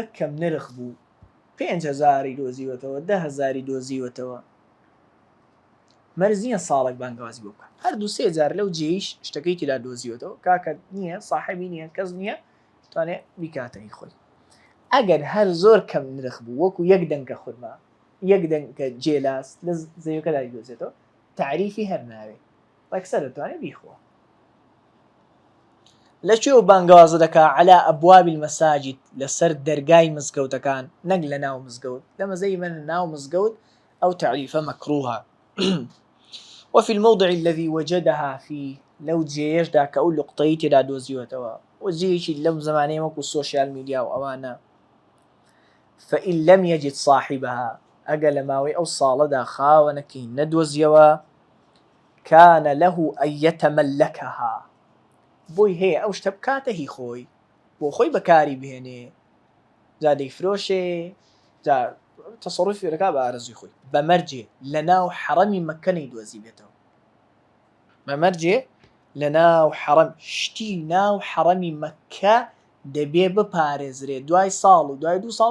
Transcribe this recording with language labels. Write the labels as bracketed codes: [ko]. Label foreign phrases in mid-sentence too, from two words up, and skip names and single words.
[ckb] کەم نرخ بوو 5,000 دۆزیوەتەوە 10,000 دۆزیوەتەوە مەرج نییە ساڵێک بانگوازی بۆ بکات هەردوو 3,000 لەو جێیش شتەکەی تێدا دۆزیوەتەوە کاکە نییە ساحەبی نییە کەس نییە توانێت بیکاتەی خۆی ئەگەر هەر زۆر کەم نرخ بوو وەکو یەک دەنگە خورما یەک دەنگە جێلاس لە زەویەکەدا دۆزێتەوە تعریفی هەر ناوێت ڕێکسەر دەتوانێت بیخۆ لەکوێ بانگوازە دەکا [ar] على ئەبواب المەساجد [ckb] لەسەر دەرگای مزگەوتەکان نەک لە ناو مزگەوت لە مەزەی من ناو مزگەوت ئەو تعریفە مەکروهە [ar] وفي الموضع الذي وجدها فيه [ckb] لو جێیەشدا کە ئەو لوقتەی تێدا دۆزیوەتەوە وجێیەکی لەم زمانەیە وەکو [en] social media [ckb] و ئەوانە [ar] فإن لم يجد صاحبها [ckb] ئەگە لە ماوەی ئەو ساڵەدا خاوەنەکەی نەدۆزیەوە [ar] كان له أن يتملكها [ckb] بۆی هەیە ئەو شتە بکاتە هی خۆی بۆ خۆی بەکاری بهێنێ جا دەیفرۆشێ جا تەسەڕوفی دەکا بە ئارەزوی خۆی بەمەرجێ لە ناو حەڕەمی مەککە نەیدۆزی بێتەوە بەمەرجێ لە ناو حەڕەم شتی ناو حەڕەمی مەککە دەبێ بپارێزرێ دوای ساڵ و دوای 2 ساڵ